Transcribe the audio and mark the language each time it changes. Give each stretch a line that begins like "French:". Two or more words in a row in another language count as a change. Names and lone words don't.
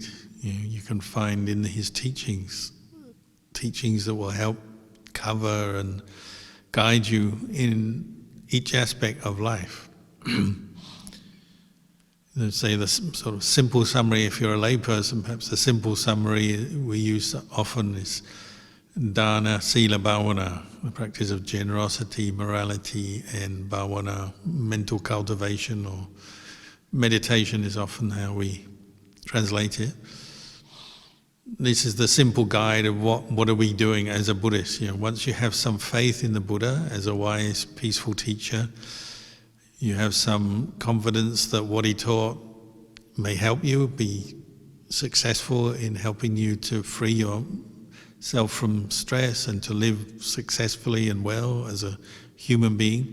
English: You can find in his teachings that will help cover and guide you in each aspect of life. Let's say the sort of simple summary, if you're a layperson, perhaps the simple summary we use often is
Pali: dana, sila, bhavana,
English: the practice of generosity, morality, and bhavana, mental cultivation, or meditation is often how we translate it. This is the simple guide of what are we doing as a Buddhist. Once you have some faith in the Buddha as a wise, peaceful teacher, you have some confidence that what he taught may help you be successful in helping you to free yourself from stress and to live successfully and well as a human being.